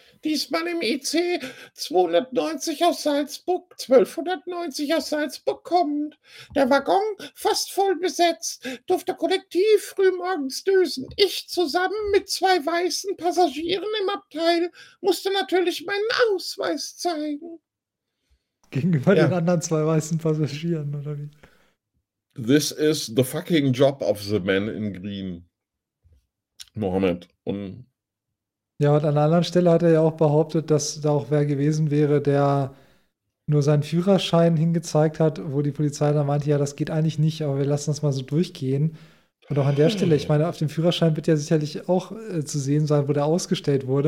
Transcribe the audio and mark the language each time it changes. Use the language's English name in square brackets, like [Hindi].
[German] Diesmal im IC 290 aus Salzburg, 1290 aus Salzburg kommend. Der Waggon fast voll besetzt, durfte kollektiv frühmorgens dösen. Ich zusammen mit 2 weißen Passagieren im Abteil musste natürlich meinen Ausweis zeigen. Gegenüber den anderen 2 weißen Passagieren, oder wie? [English] This is the fucking job of the man in green. Mohammed. Und [German] Ja, und an einer anderen Stelle hat er ja auch behauptet, dass da auch wer gewesen wäre, der nur seinen Führerschein hingezeigt hat, wo die Polizei dann meinte, ja, das geht eigentlich nicht, aber wir lassen das mal so durchgehen. Und auch an der Stelle, ich meine, auf dem Führerschein wird ja sicherlich auch zu sehen sein, wo der ausgestellt wurde.